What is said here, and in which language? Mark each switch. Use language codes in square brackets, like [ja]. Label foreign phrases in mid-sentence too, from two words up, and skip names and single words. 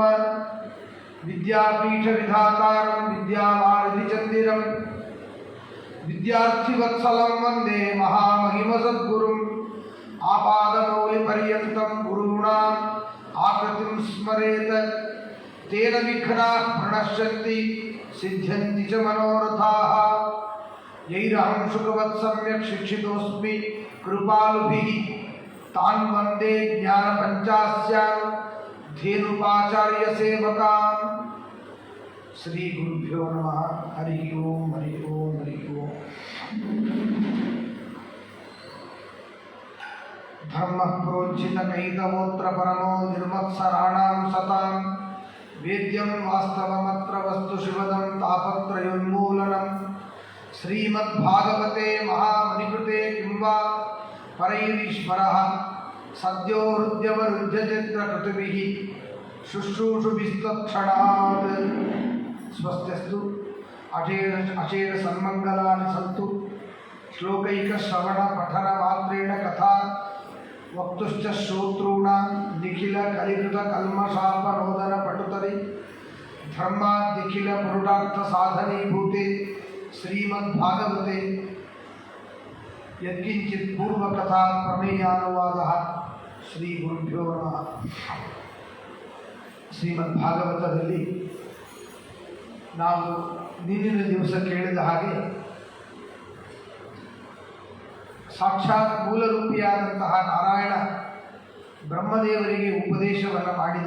[sa] विद्यापीठविधातारं विद्यावारिधिचन्दिरं ವಿದ್ಯಾರ್ಥಿವತ್ಸಲಂ ವಂದೇ ಮಹಾಮಹಿಮ ಸದ್ಗುರುಂ ಆಪಾದಮೌಲಿಪರ್ಯಂತಂ ಗುರುಣಾಂ ಆಕೃತಿಂ ಸ್ಮರೇತ್ ತೇನ ವಿಘ್ನಾಃ ಪ್ರಣಶ್ಯಂತಿ ಸಿದ್ಧ್ಯಂತಿ ಚ ಮನೋರಥಾಃ ಯೈರಹಂ ಶುಕವತ್ ಸಮ್ಯಕ್ ಶಿಕ್ಷಿತೋಸ್ಮಿ ಕೃಪಾಲುಭಿಃ ತಾನ್ ವಂದೇ ಜ್ಞಾನಪಂಚಾಸ್ಯಾನ್ ಧೇನುಪಾಚಾರ್ಯ ಸೇವಕಾನ್. ಶ್ರೀ ಗುರುಭ್ಯೋ ನಮಃ. ಹರಿ ಓಂ ಹರಿ ಓಂ ಹರಿ ಓಂ. ಧರ್ಮ ಪ್ರೋಜ್ಜಿತ ಕೈತಮೋತ್ರ ಪರಮೋ ನಿರ್ಮತ್ಸರಾಣಾಂ ಸತಾಂ ವೇದ್ಯಂ ವಾಸ್ತವಮತ್ರ ವಸ್ತು ಶಿವದಂ ತಾಪತ್ರಯೋನ್ಮೂಲನಂ. ಶ್ರೀಮದ್ಭಾಗವತೆ ಮಹಾಮನಿಕೃತೆ ಕಿಂವಾ ಪರೈರೀಶ್ವರಃ ಸದ್ಯೋ ಹೃದ್ಯವರುಧ್ಯಚಿತ್ರ ಕೃತಿಭಿಃ ಶುಶ್ರೂಷುಭಿಸ್ತತ್ಕ್ಷಣಾತ್. ಸ್ವಸ್ತ್ಯಸ್ತು ಅಚೇರ ಸನ್ಮಂಗಲಾನಿ ಸಂತು. ಶ್ಲೋಕೈಕ ಶ್ರವಣ ಪಠನ ಮಾತ್ರೇಣ ಕಥಾ ವಕ್ತುಶ್ಚ ಶ್ರೋತॄಣಾಂ ನಿಖಿಲ ಕಲಿಕೃತ ಕಲ್ಮಷಾಪನೋದನ ಪಟುತರಿ ಧರ್ಮಾದ್ಯಖಿಲ ಪುರುಷಾರ್ಥ ಸಾಧನೀಭೂತೆ ಶ್ರೀಮದ್ಭಾಗವತೆ ಯತ್ಕಿಂಚಿತ್ ಪೂರ್ವಕಥಾ ಪ್ರಮೇಯಾನುವಾದಃ. ಶ್ರೀ ಗುರುಭ್ಯೋ ನಮಃ. [kn] ಶ್ರೀಮದ್ಭಾಗವತದಲ್ಲಿ ನಾವು ನಿನ್ನಿನ ದಿವಸ ಕೇಳಿದ ಹಾಗೆ ಸಾಕ್ಷಾತ್ ಮೂಲರೂಪಿಯಾದಂತಹ ನಾರಾಯಣ ಬ್ರಹ್ಮದೇವರಿಗೆ ಉಪದೇಶವನ್ನು ಮಾಡಿದ.